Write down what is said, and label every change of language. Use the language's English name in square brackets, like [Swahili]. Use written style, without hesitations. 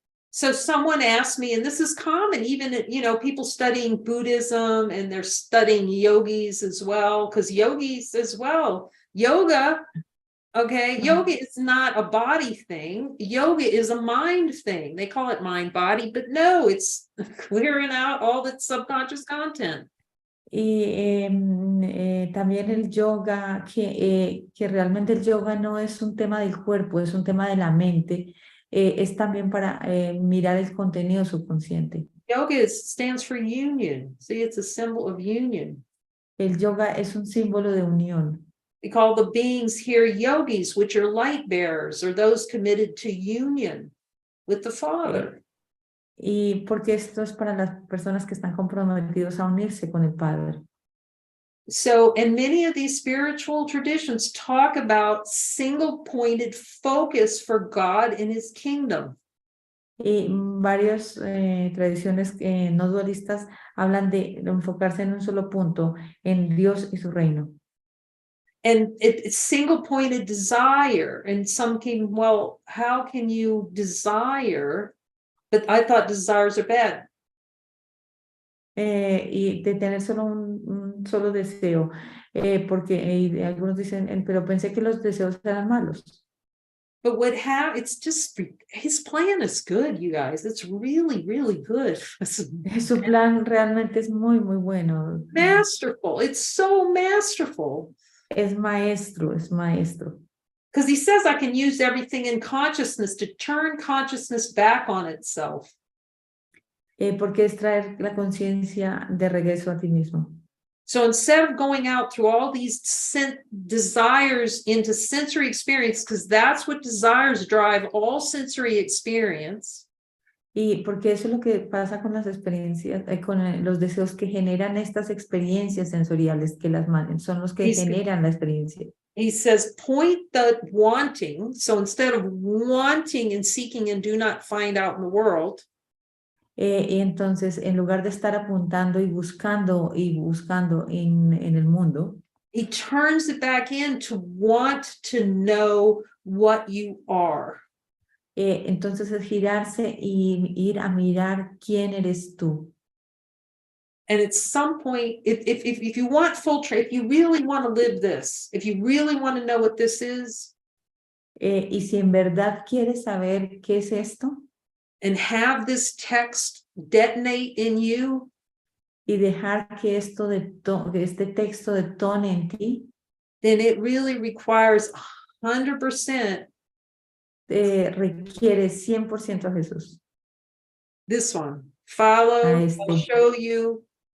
[English] So someone asked me, and this is common, even, people studying Buddhism, and they're studying yogis as well, because yogis as well, yoga, okay, yoga is not a body thing. Yoga is a mind thing. They call it mind body, but no, it's clearing out all that subconscious content. [Spanish] Y también el yoga, que realmente el yoga no es un tema del cuerpo, es un tema de la mente. Es también para mirar el contenido subconsciente. [English] Yoga stands for union. See, it's a symbol of union. [Spanish] El yoga es un símbolo de unión. [English] We call the beings here yogis, which are light bearers, or those committed to union with the Father. [Spanish] Y porque esto es para las personas que están comprometidos a unirse con el Padre. [English] So, and many of these spiritual traditions talk about single-pointed focus for God and his kingdom. [Spanish] Y varias tradiciones no dualistas hablan de enfocarse en un solo punto, en Dios y su reino. [English] And it's single-pointed desire. And some came, well, how can you desire? But I thought desires are bad. [Spanish] Y de tener solo un solo deseo, porque algunos dicen, pero pensé que los deseos eran malos. [English] But it's just, his plan is good, you guys. It's really, really good. [Spanish] Su plan realmente es muy, muy bueno. [English] Masterful. It's so masterful. [Spanish] Es maestro, es maestro. [English] Because he says I can use everything in consciousness to turn consciousness back on itself. [Spanish] Porque es traer la conciencia de regreso a ti mismo. [English] So instead of going out through all these desires into sensory experience, because that's what desires drive all sensory experience. [Spanish] Y porque eso es lo que pasa con las experiencias, con los deseos que generan estas experiencias sensoriales, que las son los que generan la experiencia. [English] He says, point the wanting. So instead of wanting and seeking and do not find out in the world. [Spanish] Y entonces, en lugar de estar apuntando y buscando en el mundo, [English] he turns it back in to want to know what you are. [Spanish] Entonces es girarse y ir a mirar quién eres tú. [English] And at some point, if you want if you really want to live this, if you really want to know what this is, [Spanish] y si en verdad quieres saber qué es esto, [English] and have this text detonate in you, [Spanish] y dejar que este texto detone en ti, [English] then it really requires 100%. [Spanish] Requiere 100% a Jesús. [English] This one, follow, I'll show you.